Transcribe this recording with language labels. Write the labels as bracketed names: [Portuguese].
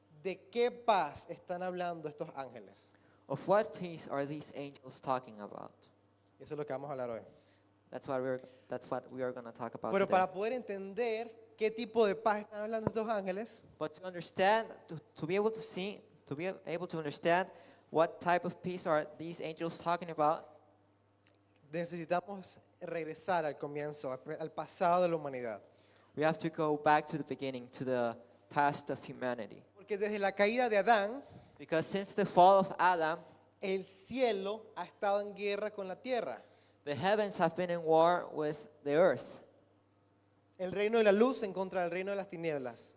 [Spanish] ¿De qué paz están hablando estos ángeles? [English] Of what peace are these angels talking about? [Spanish] Y eso es lo que vamos a hablar hoy. [English] That's what we are going to talk about [Spanish] Pero [English] today. [Spanish] para poder entender qué tipo de paz están hablando estos ángeles, [English] But to understand, to be able to see, to be able to understand what type of peace are these angels talking about, [Spanish] necesitamos regresar al comienzo, al pasado de la humanidad. [English] we have to go back to the beginning, to the past of humanity. [Spanish] Porque desde la caída de Adán, [English] Because since the fall of Adam, [Spanish] el cielo ha estado en guerra con la tierra. [English] the heavens have been in war with the earth. [Spanish] El reino de la luz en contra del reino de las tinieblas.